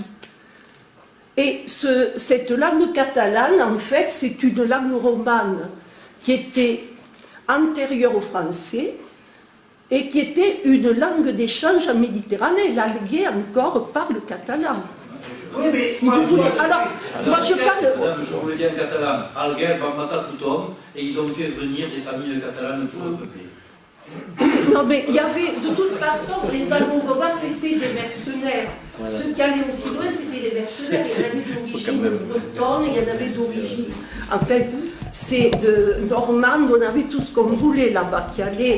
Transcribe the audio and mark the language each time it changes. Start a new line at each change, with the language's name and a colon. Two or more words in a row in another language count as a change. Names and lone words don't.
French: Et cette langue catalane, en fait, c'est une langue romane qui était antérieure au français, et qui était une langue d'échange en Méditerranée. L'Alguer encore parle catalan. Oui, mais Si vous voulez. Alors, moi je parle. Madame, je vous le dis en catalan,
Catalan: Alguer va matar tothom,
French: et ils ont fait venir des familles catalanes pour le peupler. Non, mais il y avait, de toute façon, les Almogovars, c'était des mercenaires. Ceux qui allaient aussi loin, c'était des mercenaires. Il y en avait d'origine bretonne, il y en avait d'origine. Enfin, c'est de Normande, on avait tout ce qu'on voulait là-bas qui allait.